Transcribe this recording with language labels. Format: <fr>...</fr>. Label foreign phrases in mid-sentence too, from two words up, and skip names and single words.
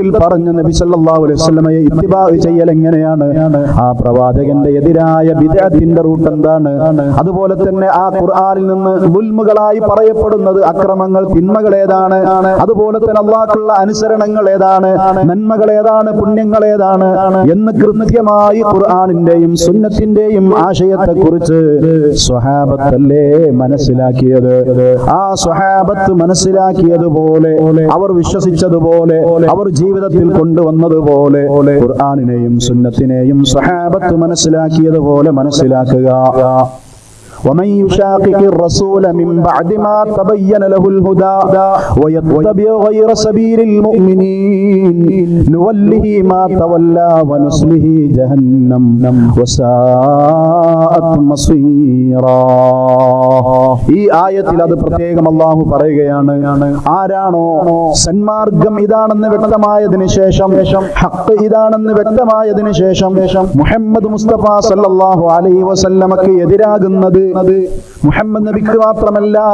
<ml>പറഞ്ഞ നബി</ml> <ar>صلى الله عليه وسلم</ar> <ml>ഇത്തിബാ ചെയ്യൽ എങ്ങനെയാണ്, ആ പ്രവാചകന്റെ എതിരായ ബിദ്അത്തിന്റെ റൂട്ട് എന്താണ്, അതുപോലെ തന്നെ ആ ഖുർആനിൽ നിന്ന് ദുൽമുകളായി പറയപ്പെടുന്നത് അക്രമങ്ങൾ, തിന്മകൾ ഏതാണ്, അതുപോലെ തന്നെ അല്ലാഹുവിനുള്ള അനുസരണങ്ങൾ ഏതാണ്, നന്മകൾ ഏതാണ്, പുണ്യങ്ങൾ ഏതാണ് എന്ന് കൃത്യമായി ഖുർആനിന്റെയും സുന്നത്തിന്റെയും ആശയത്തെ കുറിച്ച് സ്വഹാബത്തല്ലേ മനസ്സിലാക്കിയത്. ആ സ്വഹാബത്ത് മനസ്സിലാക്കിയതുപോലെ, അവർ വിശ്വസിച്ചതുപോലെ, അവർ ജീവിതത്തിൽ കൊണ്ടുവന്നതുപോലെ ഖുർആനിനെയും സുന്നത്തിനെയും സ്വഹാബത്ത് മനസ്സിലാക്കിയതുപോലെ മനസ്സിലാക്കുക.</ml> <ar>ومن يشاقق الرسول من بعد ما تبين له الهدى ويتبع غير سبيل المؤمنين نوله ما تولى ونصله جهنم وساءت مصيرا.</ar> <ml>ഈ ആയത്തിൽ അത് പ്രത്യേകം അല്ലാഹു പറയുകയാണ്, ആരാണോ സന്മാർഗം ഇതാണെന്ന് വ്യക്തമായതിനു ശേഷം, ഹഖ് ഇതാണെന്ന് വ്യക്തമായതിനു ശേഷം മുഹമ്മദ് മുസ്തഫ</ml> <ar>صلى الله عليه وسلم</ar> <ml>എതിരാകുന്നത്, മുഹമ്മദ് നബിക്ക് മാത്രമല്ല,</ml>